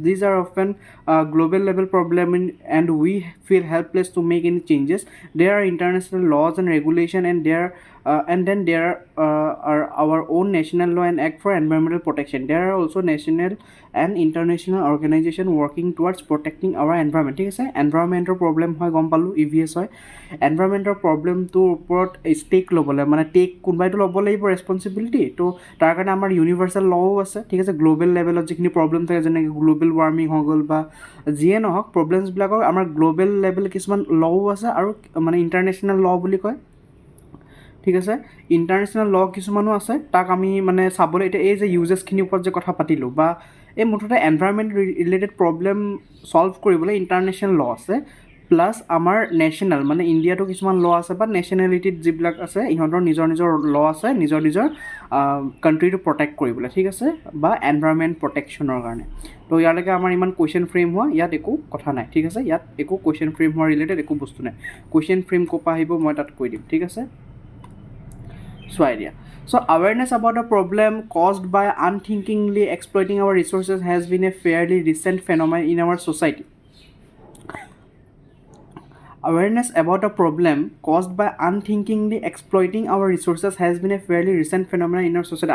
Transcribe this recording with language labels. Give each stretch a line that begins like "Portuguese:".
English: These are often global level problems, and we feel helpless to make any changes. There are international laws and regulation, and then there are our own national law and act for environmental protection. There are also national and international organization working towards protecting our environment,
Assamese: ঠিক আছে। এনভাইৰনমেণ্টৰ problem হয়, গম পালোঁ, EVS হয়। এনভাইৰনমেণ্টৰ প্ৰব্লেমটোৰ ওপৰত stake ল'বলৈ মানে কোনোবাইতো ল'ব লাগিব ৰেছপনচিবিলিটি, তো তাৰ কাৰণে আমাৰ ইউনিভাৰ্চেল লও আছে, ঠিক আছে। গ্ল'বেল লেভেলত যিখিনি প্ৰব্লেম থাকে, যেনেকৈ গ্ল'বেল ৱাৰ্মিং হৈ গ'ল বা যিয়ে নহওক, প্ৰব্লেমছবিলাকৰ আমাৰ গ্ল'বেল লেভেল কিছুমান লও আছে আৰু মানে ইণ্টাৰনেশ্যনেল ল বুলি কয়, ঠিক আছে। ইণ্টাৰনেশ্যনেল ল কিছুমানো আছে, তাক আমি মানে চাবলৈ এতিয়া এই যে ইউজেছখিনিৰ ওপৰত যে কথা পাতিলোঁ, বা এই মুঠতে এনভাইৰনমেণ্ট ৰিলেটেড প্ৰব্লেম ছল্ভ কৰিবলৈ ইণ্টাৰনেশ্যনেল ল আছে, প্লাছ আমাৰ নেশ্যনেল মানে ইণ্ডিয়াতো কিছুমান ল আছে, বা নেশ্যনেলিটিত যিবিলাক আছে ইহঁতৰ নিজৰ ল আছে নিজৰ কাণ্ট্ৰিটো প্ৰটেক্ট কৰিবলৈ, ঠিক আছে, বা এনভাইৰনমেণ্ট প্ৰটেকশ্যনৰ কাৰণে। তো ইয়ালৈকে আমাৰ ইমান কুৱেশ্যন ফ্ৰেম হোৱা ইয়াত একো কথা নাই, ঠিক আছে। ইয়াত একো কুৱেশ্যন ফ্ৰেম হোৱা ৰিলেটেড একো বস্তু নাই। কুৱেশ্যন ফ্ৰেম ক'ৰ পৰা আহিব মই তাত কৈ দিম, ঠিক আছে।
English: So idea. So awareness about the problem caused by unthinkingly exploiting our resources has been a fairly recent phenomenon in our society. Awareness about a problem caused by unthinkingly exploiting our resources has been a fairly recent phenomenon in our society.